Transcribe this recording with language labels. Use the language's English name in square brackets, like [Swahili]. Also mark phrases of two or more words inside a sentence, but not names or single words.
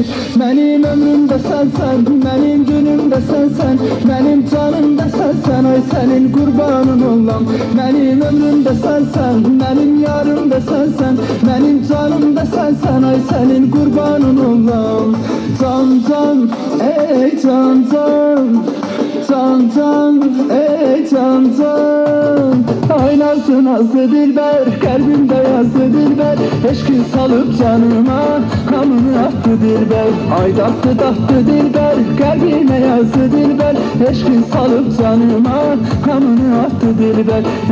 [Azerbaijani] Mənim ömrümdə sənsən, mənim günümdə sənsən, mənim canımda sənsən, ay sənin qurbanın olam. Mənim ömrümdə sənsən, mənim yarımda sənsən, mənim canımda sənsən, ay sənin qurbanın olam. Can can, ey can can, can can, ey can can. [Turkish] Ay nazlı nazlı dilber, kalbimde yazdı dilber. Eşkin salıp canıma, kanını attı dilber. Ay dattı dattı dilber, kalbime yazdı dilber. Eşkin salıp canıma, kanını attı dilber.